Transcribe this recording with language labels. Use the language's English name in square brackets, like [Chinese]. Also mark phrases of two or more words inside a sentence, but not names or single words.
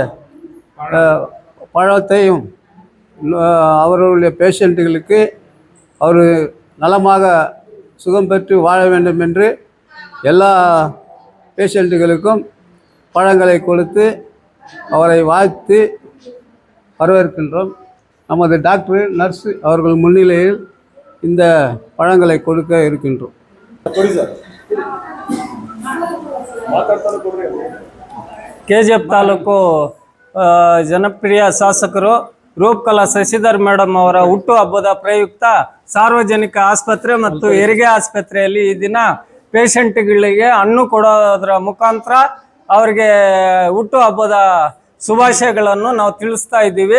[Tamil] பழத்தையும் அவர்களுடைய பேஷண்ட்டுகளுக்கு அவர் நலமாக சுகம் பெற்று வாழ வேண்டும் என்று எல்லா பேஷண்ட்டுகளுக்கும் பழங்களை கொடுத்து அவரை வாழ்த்து வரவேற்கின்றோம். நமது டாக்டர் நர்ஸ் அவர்கள் முன்னிலையில் இந்த பழங்களை கொடுக்க இருக்கின்றோம். [Kannada] KGF ತಾಲೂಕು ಜನಪ್ರಿಯ ಶಾಸಕರು ರೂಪಕಲಾ ಶಶಿಧರ್ ಮೇಡಮ್ ಅವರ ಹುಟ್ಟುಹಬ್ಬದ ಪ್ರಯುಕ್ತ ಸಾರ್ವಜನಿಕ ಆಸ್ಪತ್ರೆ ಮತ್ತು ಹೆರಿಗೆ ಆಸ್ಪತ್ರೆಯಲ್ಲಿ ಈ ದಿನ ಪೇಷಂಟ್ಗಳಿಗೆ ಹಣ್ಣು ಕೊಡೋದರ ಮುಖಾಂತರ ಅವರಿಗೆ ಹುಟ್ಟುಹಬ್ಬದ ಶುಭಾಶಯಗಳನ್ನು ನಾವು ತಿಳಿಸ್ತಾ ಇದ್ದೀವಿ.